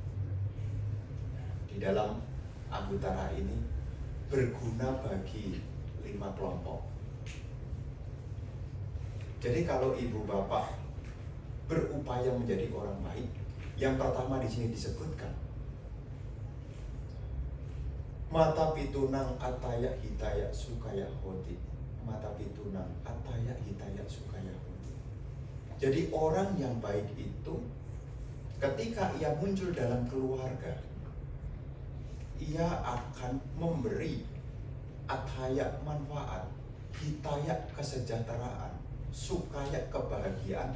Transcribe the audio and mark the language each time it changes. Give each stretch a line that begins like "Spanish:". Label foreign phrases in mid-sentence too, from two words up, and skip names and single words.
Indonesian: Di dalam Anguttara ini berguna bagi 5 kelompok. Jadi kalau ibu bapak berupaya menjadi orang baik, yang pertama di sini disebutkan
Pali: mata pitunang ataya hitaya sukaya hoti. Mata pitunang ataya hitaya sukaya hoti.
Indonesian: Jadi orang yang baik itu ketika ia muncul dalam keluarga, ia akan memberi ataya manfaat, hitaya kesejahteraan, sukaya kebahagiaan.